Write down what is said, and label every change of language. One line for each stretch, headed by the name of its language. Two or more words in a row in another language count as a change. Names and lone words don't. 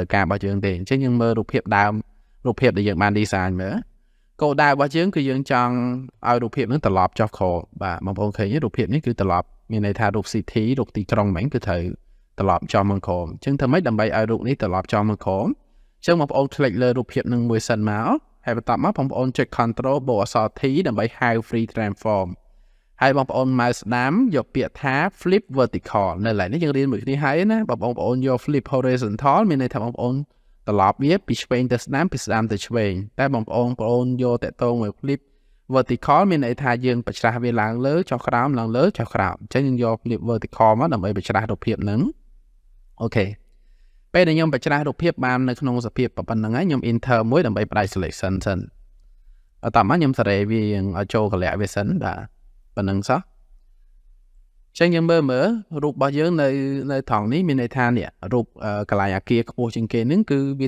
Khmer: ការរបស់យើងទេអញ្ចឹងយើងមើលរូបភាពដើមរូបភាពដែលយើងបាន design មើលគោលដៅរបស់យើងគឺយើងចង់ឲ្យរូបភាពនឹងត្រឡប់ចុះខបាទបងប្អូនឃើញរូបភាពនេះគឺត្រឡប់មានន័យថារូប city រូបទីក្រុងហ្មងគឺត្រូវត្រឡប់ចុះមកខអញ្ចឹងធ្វើម៉េចដើម្បីឲ្យរូបនេះត្រឡប់ចុះមកខអញ្ចឹងបងប្អូនคลิกលើរូបភាពនឹងមួយសិនមកហើយបន្ទាប់មក បងប្អូនចុច control បូកអក្សរ T ដើម្បីហៅ
English: free transform
Khmer: ហើយបងប្អូន mouse ស្ដាំយកពាក្យថា
English: flip vertical
Khmer: នៅកន្លែងនេះយើងរៀនមួយគ្នាហើយណាបងប្អូនយក
English: flip horizontal
Khmer: មានន័យថាបងប្អូនត្រឡប់វាពីឆ្វេងទៅស្ដាំពីស្ដាំទៅឆ្វេងតែបងប្អូនយកតកតងមួយ
English: flip vertical
Khmer: មានន័យថាយើងបច្ច្រាស់ វាឡើងលើចុះក្រោមឡើងលើចុះក្រោមអញ្ចឹងយើងយក
English: flip vertical
Khmer: មកដើម្បីបច្ច្រាស់រូបភាពហ្នឹងអូខេពេលដែលខ្ញុំបច្ច្រាស់រូបភាពបាននៅក្នុងសភាពប៉ុណ្្នឹងហើយខ្ញុំ enter មួយដើម្បីផ្ដាច់ selection សិនបន្ទាប់មកខ្ញុំសេរី វាឲ្យចូលកលៈវាសិនបាទប៉ុណ្្នឹងសោះចឹងយើងមើលរូបរបស់យើងនៅត្រង់នេះមានន័យថានេះរូបកន្លែងអាគារខ្ពស់ជាងគេហ្នឹងគឺវា